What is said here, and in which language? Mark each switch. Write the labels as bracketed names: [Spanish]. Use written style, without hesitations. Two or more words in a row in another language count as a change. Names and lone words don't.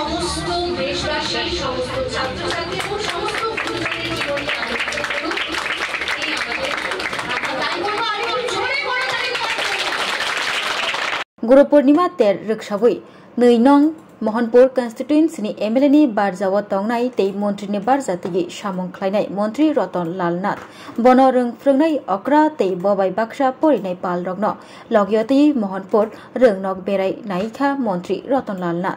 [Bangla] সমস্ত দেশবাসী, সমস্ত ছাত্রছাত্রী এবং সমস্ত গুরুজনের জীবনকে আলোকিত করুক এই আমাদের [Kok Borok] गुरु पूर्णिमा तेर रक्षाबुई नैनं महनपुर [English] constituency MLA [Kok Borok] बारजाव तंगनाय तै मन्त्रीनि बारजातिगि सामं ख्लायनाय मन्त्री रतन लाल नाथ बन रोंफ्रोंनाय अक्रा तै बबाय बाक्सा परिनाय पाल रग्न लगियतै महनपुर रोंनक बेराय नायिका मन्त्री रतन लाल नाथ